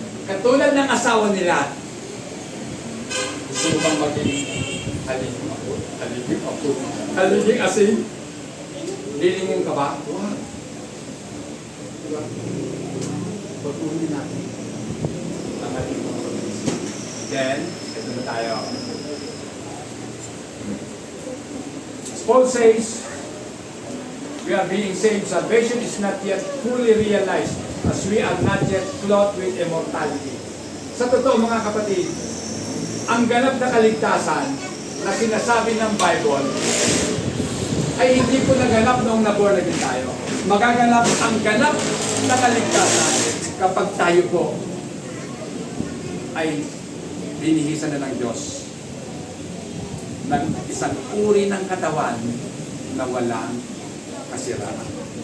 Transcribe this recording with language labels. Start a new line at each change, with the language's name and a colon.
Filipino: Katulad ng asawa nila, gusto mo bang maging haliging ako? Haliging ako? Haliging asin? Lilingon ka ba? Wag. Diba? Pagpunin natin ang ating mga pag-iisip. Then, ito na tayo.
English: As Paul says, we are being saved. Salvation is not yet fully realized as we are not yet clothed with immortality.
Filipino: Sa totoo mga kapatid, ang ganap na kaligtasan na sinasabi ng Bible ay hindi po naganap noong naborn again tayo. Magaganap ang ganap na kaligtasan kapag tayo po ay binihisan na ng Diyos ng isang uri ng katawan na walang kasiraan.